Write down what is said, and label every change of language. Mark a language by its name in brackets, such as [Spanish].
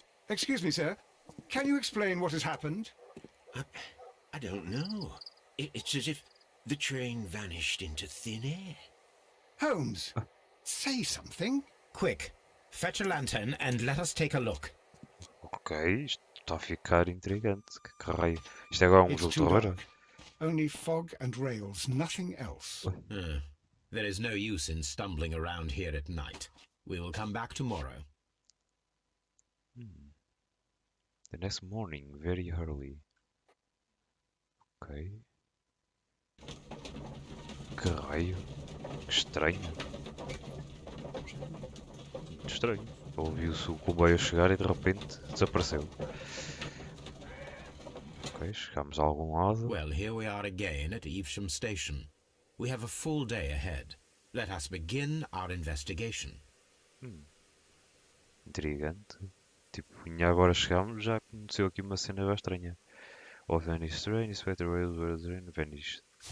[English] Excuse me, sir. Can you explain what has happened? I don't know. It's as if the train vanished into thin air. Holmes, say something. Quick, fetch a lantern and let us take a look. [Portuguese] Ok, isto está a ficar intrigante. Que raio. Isto é agora um [English] It's [Portuguese] jogo de [English] too [Portuguese] terror? [English] dark. Only fog and rails, nothing else. There is no use in stumbling around here at night. We will come back tomorrow. The next morning, very early. Ok. [Portuguese] Que raio. Que estranho. Muito estranho. Ouviu-se o comboio chegar e de repente desapareceu. Ok, chegámos a algum lado. [English] Well, here we are again at Evesham Station. We have a full day ahead. Let us begin our investigation. [Portuguese] Intrigante. Tipo, ainda agora chegámos, já aconteceu aqui uma cena bem estranha. [English] Of vanished train, inspector rails were train vanished.